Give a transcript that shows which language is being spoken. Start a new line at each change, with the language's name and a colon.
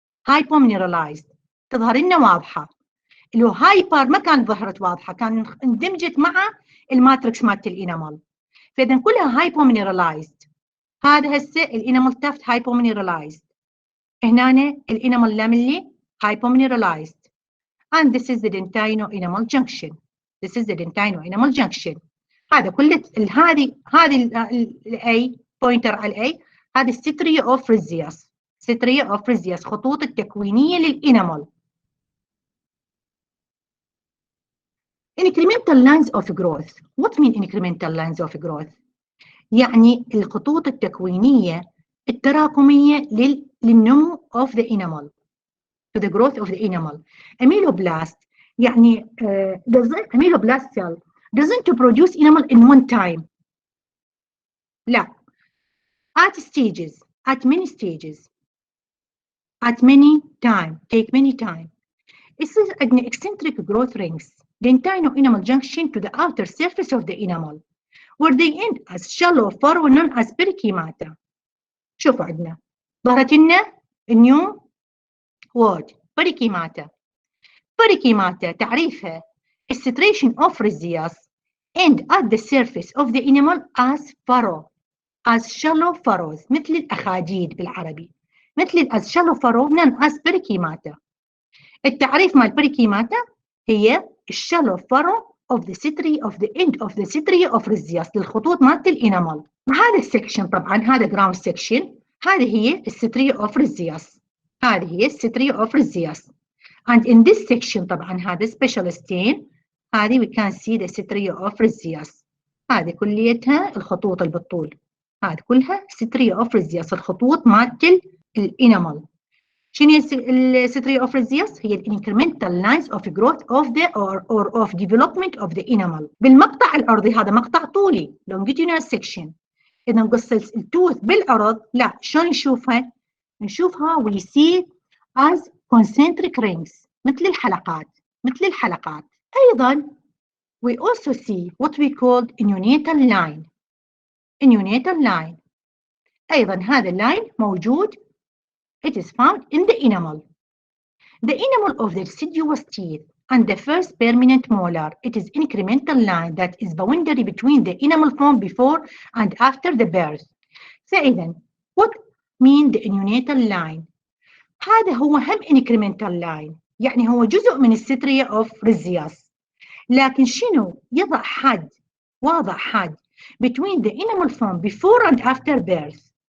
Arabic: hypomineralized تظهر لنا واضحة. اللي هو هايبر ما كانت ظهرت واضحة، كان اندمجت مع الماتريكس مالت الانامل. فإذا كلها hypomineralized. هذا هسه الانامل تافت hypomineralized. هنا الانامل
English: lamellae hypomineralized. And this is the dentino-enamel junction. This is the dentino-enamel junction.
Arabic: هذا كله هذه الاي بوينتر على الاي، هذه الستريا اوف ريزياس، ستريا اوف ريزياس، خطوط التكوينيه للانامل.
English: incremental lines of growth. What mean incremental lines of growth؟
Arabic: يعني الخطوط التكوينيه التراكميه للنمو
English: of the enamel، to the growth of the enamel. Ameloblast يعني ameloblast cell doesn't produce enamel in one time.
Arabic: لا.
English: At stages, at many stages, at many time, take many time. It is an eccentric growth rings, dentino-enamel junction to the outer surface of the enamel, where they end as shallow furrow known as perichymata.
Arabic: شوفوا عندنا ظهرت لنا
English: new word
Arabic: perichymata.
English: Perichymata تعريفها الستريشن of rhizias end at the surface of the enamel as furrow, as shallow furrows،
Arabic: مثل الأخاديد بالعربي، مثل
English: as shallow furrow known as perichymata.
Arabic: التعريف مال
English: perichymata هي shallow furrow of the citri of the end of the citri of rhizias،
Arabic: للخطوط مالت الانامل. هذا السكشن طبعا هذا جراوند سكشن، هذه هي الستري اوف ريزياس، هذه هي الستري اوف ريزياس.
English: and in this section
Arabic: طبعا هذا special stain، هذه
English: we can see
Arabic: the ستري اوف ريزياس، هذه كليتها الخطوط اللي بالطول، هذه كلها ستري اوف ريزياس، الخطوط مالت الانامل. شنو الستري اوف ريزياس؟ هي الانكريمنتال لاينز اوف جروث اوف ذا or of development of the enamel. بالمقطع الارضي هذا مقطع طولي
English: longitudinal section.
Arabic: اذا نقص التوث بالعرض، لا شلون نشوفها؟ نشوفها
English: we see as concentric rings،
Arabic: مثل الحلقات، مثل الحلقات. ايضا
English: we also see what we called neonatal line. neonatal line
Arabic: ايضا هذا اللاين موجود.
English: It is found in the enamel. The enamel of the deciduous teeth and the first permanent molar, it is incremental line that is boundary between the enamel formed before and after the birth.
Arabic: فإذا
English: what mean the neonatal line؟
Arabic: هذا هو هم
English: incremental line،
Arabic: يعني هو جزء من الستريا
English: of rhizias،
Arabic: لكن شنو يضع حد، واضع حد
English: between the enamel formed before and after birth.